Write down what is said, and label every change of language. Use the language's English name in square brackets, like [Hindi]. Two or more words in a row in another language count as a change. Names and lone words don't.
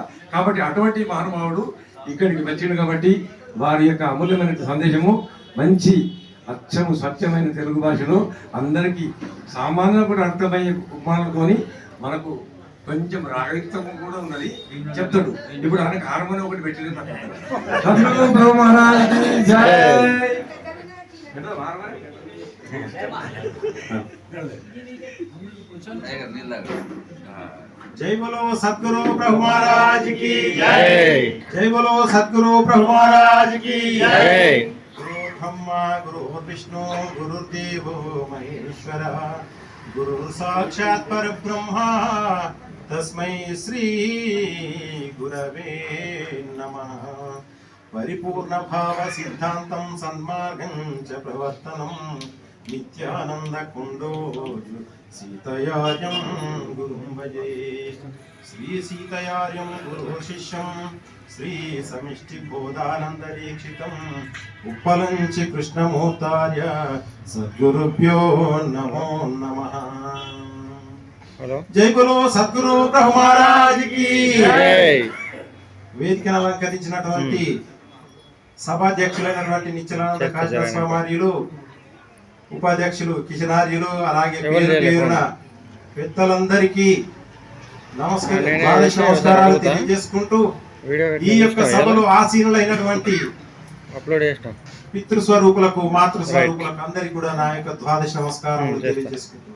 [Telugu] కాబట్టి అటువంటి మహానుభావుడు ఇక్కడికి వచ్చిండు కాబట్టి వారి యొక్క అమూల్యమైన సందేశము మంచి అచ్చము స్వచ్ఛమైన తెలుగు భాషలో అందరికీ సామాన్యులకు కూడా అర్థమయ్యే ఉపమానాలతోని మనకు కొంచెం రాగయుక్తం కూడా ఉన్నది చెప్తాడు. ఇప్పుడు ఆయనకు హార్మోనియం ఒకటి పెట్టింది [Hindi] जय बोलो सतगुरु प्रभु महाराज की जय। जय बोलो सतगुरु प्रभु महाराज की जय। [Sanskrit] गुरु ब्रह्मा गुरु विष्णु गुरुदेवो महेश्वर गुरु साक्षात् परब्रह्मा तस्मै श्री गुरवे नमः। परिपूर्ण भाव सिद्धांतं सन्मार्गं च प्रवर्तनं नित्यानंद कुंडो सीतयार्यं गुरुं भजे। श्री सीतयार्यं गुरु शिष्यं श्री समिष्टि बोधानंद दीक्षितम् उपलंचि कृष्णमूर्तार्य सद्गुरुभ्यो नमो नमः। [Hindi] जय बोलो सद्गुरु प्रभु महाराज की जय। [Telugu] వేదికను అలంకరించినటువంటి సభాధ్యక్షులైనటువంటి నిత్యానంద కాశీనాథస్వామి ఉపాధ్యక్షులు కిషనార్యులు అలాగే పేరున పెద్దలందరికీ నమస్కారాలు తెలియజేసుకుంటూ ఈ యొక్క సభలో ఆసీనులైనటువంటి పితృస్వరూపులకు మాతృస్వరూపులకు అందరికీ కూడా నా యొక్క ద్వాదశ నమస్కారాలు తెలియజేసుకుంటున్నాను.